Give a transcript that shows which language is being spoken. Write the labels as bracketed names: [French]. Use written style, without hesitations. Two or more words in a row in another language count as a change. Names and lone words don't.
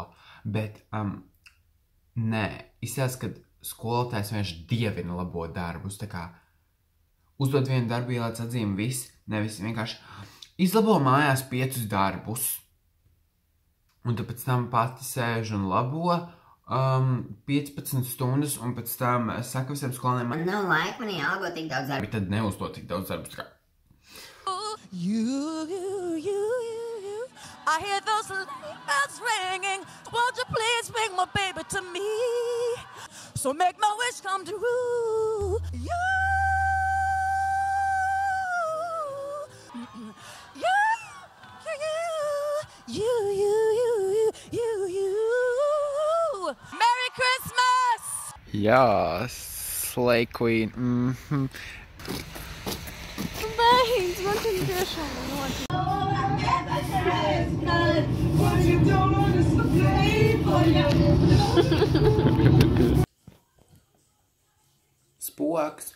[Latvian] Bet, nē, izsās, kad skolotājs vienkārši dievina labot darbus, tā kā uzdod vienu darbu, ielēc atzīmi viss, nevis vienkārši izlabo mājās 5 darbus, un tad pēc tam pati sēž un labo 15 stundas, un pēc tam saka visiem skolēniem, man nav laika, man jālabo tik daudz darbu. bet tad neuzdod tik daudz darbus, tā kā. [English] I hear those sleigh bells ringing. Won't you please bring my baby to me? So make my wish come true. You. Merry Christmas! [Latvian] Jā, [English] Slay Queen. [Latvian] Beidz, man tik tiešām notic. Spoks.